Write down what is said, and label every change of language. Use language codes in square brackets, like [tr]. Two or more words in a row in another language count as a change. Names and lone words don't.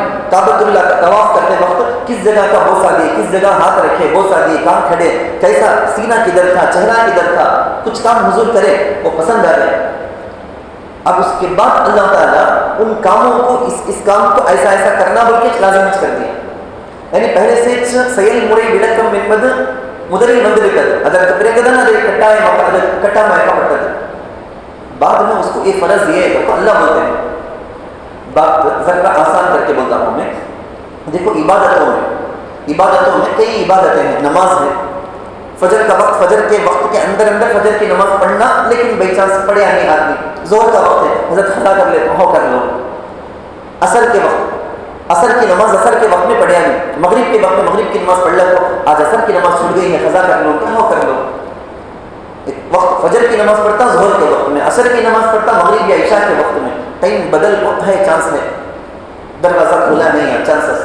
[ur] کعبۃ اللہ کا طواف کرتے وقت کس جگہ کا بوسہ دیے، کس جگہ ہاتھ رکھے، بوسہ دیے، کہاں کھڑے، کیسا سینہ کدھر تھا، چہرہ کدھر تھا، کچھ کام حضور کرے، وہ پسند آ گئے۔ اب اس کے بعد اللہ تعالیٰ ان کاموں کو اس کام کو ایسا ایسا کرنا بول کے لازم کر دیا، یعنی پہلے سے [ta] செயல் முறை விளக்கம் என்பது முதலில் வந்திருக்கிறது, அதற்கு பிறகுதான் அதை கட்டாயமாக்கப்பட்டது। [ur] بعد میں اس کو یہ فرض یہ ہے تو اللہ بولتے ہیں، بات ذرا آسان کر کے بولتا ہوں میں، دیکھو عبادتوں میں کئی عبادتیں ہیں، نماز ہے، فجر کا وقت، فجر کے وقت کے اندر فجر کی نماز پڑھنا، لیکن [en] by chance [ur] پڑھے نہیں آدمی، ظہر کا وقت ہے، حضرت خطا کر لے تو کر لو، عصر کے وقت، عصر کی نماز عصر کے وقت میں پڑھیا نہیں، مغرب کے وقت میں مغرب کی نماز پڑھ لو تو آج عصر کی نماز چھوٹ گئی ہے، قضا کر لو، کیا ہو کر لو، وقت فجر کی نماز پڑھتا ظہر کے وقت میں، عصر کی نماز پڑھتا مغرب یا عشاء کے وقت میں، ٹائم بدل ہے، چانس ہے، دروازہ کھلا نہیں ہے، چانسز۔